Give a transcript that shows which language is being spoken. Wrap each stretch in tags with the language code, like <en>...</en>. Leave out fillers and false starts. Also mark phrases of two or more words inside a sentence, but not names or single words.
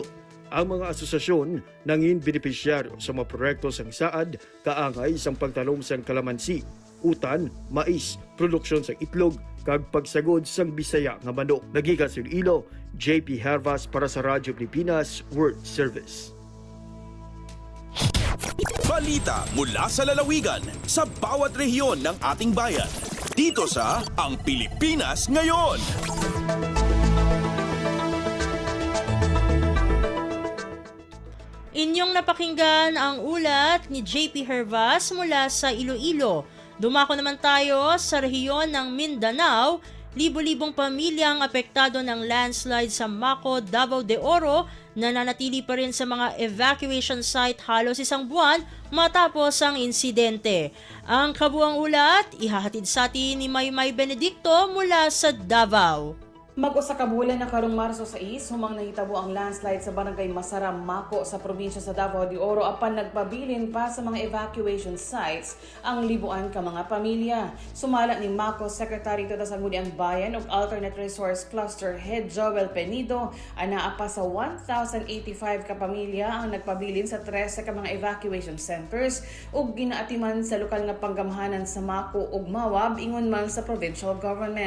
<hil>Ang mga asosasyon nangin benepisyaryo sa mga proyekto sang saad, kaangay sang pagtalom sang kalamansi, utan, mais, produksyon sang itlog, kag pagsagod sang Bisaya nga manok. Nagikan sa Iloilo, JP Hervas para sa Radyo Pilipinas World Service.</hil> <tl>Balita mula sa lalawigan sa bawat rehiyon ng ating bayan. Dito sa Ang Pilipinas Ngayon. Inyong napakinggan ang ulat ni JP Hervas mula sa Iloilo. Dumako naman tayo sa rehiyon ng Mindanao. libo-libong pamilyang apektado ng landslide sa Maco, Davao de Oro nananatili pa rin sa mga</tl> <en>evacuation site</en> <tl>halos isang buwan matapos ang insidente. Ang kabuang ulat, ihahatid sa atin ni Maymay Benedicto mula sa Davao.</tl> <ceb>Mag-usa ka bulan na karong Marso 6, humang nahitabo ang landslide sa barangay Masara, Maco sa probinsya sa Davao de Oro apan nagpabilin pa sa mga</ceb> <en>evacuation sites</en> <ceb>ang libuan ka mga pamilya. Sumala ni Maco Secretary to Sangguniang Bayan ug Alternate Resource Cluster Head Joel Penido, anaa pa sa 1,085 ka pamilya ang nagpabilin sa 13 ka mga evacuation centers ug ginaatiman sa lokal nga panggamhanan sa Maco ug Mawab ingon man sa</ceb> <en>provincial government.</en>